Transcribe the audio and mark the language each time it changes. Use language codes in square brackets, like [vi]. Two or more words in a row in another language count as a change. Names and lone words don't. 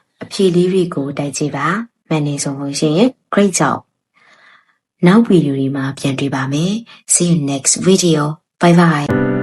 [my] ဖြေလေးတွေကိုတိုက်ကြည့်ပါမှန်နေဆိုလို့ရှိရင် [en] great job [my] နောက်ဗီဒီယိုဒီမှာပြန်တွေ့ပါမယ် [en] see you next video bye bye